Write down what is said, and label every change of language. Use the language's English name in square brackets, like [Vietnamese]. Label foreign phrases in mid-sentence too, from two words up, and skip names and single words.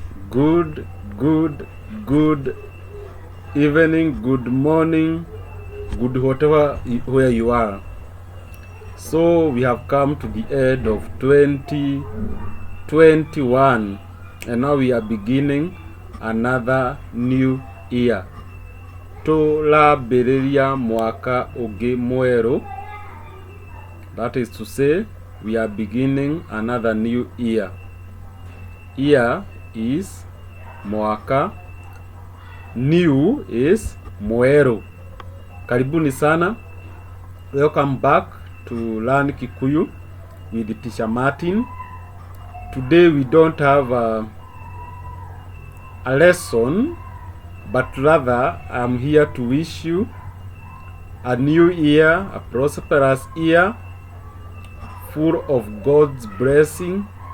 [English] Good, good, good evening, good morning, good whatever where you are. So we have come to the end of 2021 and now we are beginning another new year. [Kikuyu] Tũrambĩrĩria mwaka ũngĩ mwerũ. [English] That is to say, we are beginning another new year. Year is mwaka, new is mweru. [Swahili] Karibuni sana. [English] Welcome back to Learn Kikuyu with Teacher Martin. Today we don't have a lesson, but rather I'm here to wish you a new year, a prosperous year, full of God's blessing.